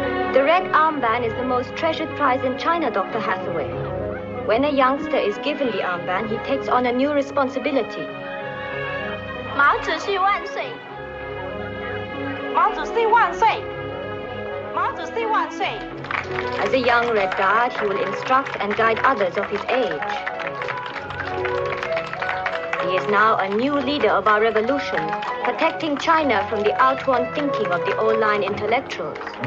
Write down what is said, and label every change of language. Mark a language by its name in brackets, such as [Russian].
[English] The red armband is the most treasured prize in China, Dr. Hathaway. When a youngster is given the armband, he takes on a new responsibility. [Chinese] 毛主席万岁！毛主席万岁！ [English] As a young Red Guard, he will instruct and guide others of his age. He is now a new leader of our revolution, protecting China from the outworn thinking of the old-line intellectuals.